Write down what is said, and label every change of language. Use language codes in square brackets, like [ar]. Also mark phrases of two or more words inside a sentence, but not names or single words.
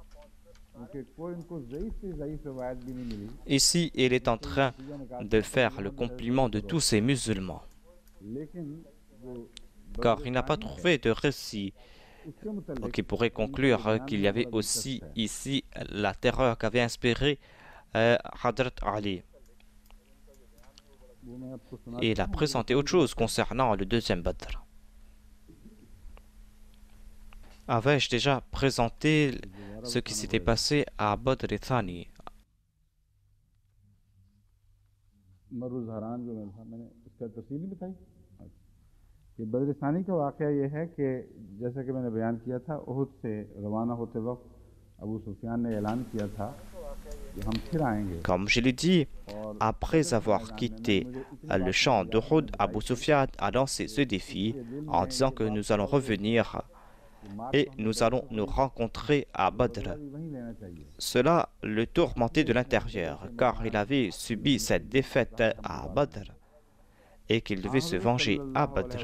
[fr] Ici, il est en train de faire le compliment de tous ces musulmans, car il n'a pas trouvé de récit qui pourrait conclure qu'il y avait aussi ici la terreur qu'avait inspirée Hadrat Ali. Et il a présenté autre chose concernant le deuxième Badr. Avais-je déjà présenté ce qui s'était passé à Badr Thani? [hi] ये बद्र सानी का वाक़या ये है कि जैसा कि मैंने बयान किया था, उहुद से रवाना होते वक्त अबू सुफियान ने ऐलान किया था कि हम फिर आएंगे। [fr] Comme je l'ai dit, après avoir quitté le champ d'Uhud, Abu Sufyan a lancé ce défi en disant que nous allons revenir et nous allons nous rencontrer à Badr. Cela le tourmentait de l'intérieur, car il avait subi cette défaite à Badr et qu'il devait se venger à Badr.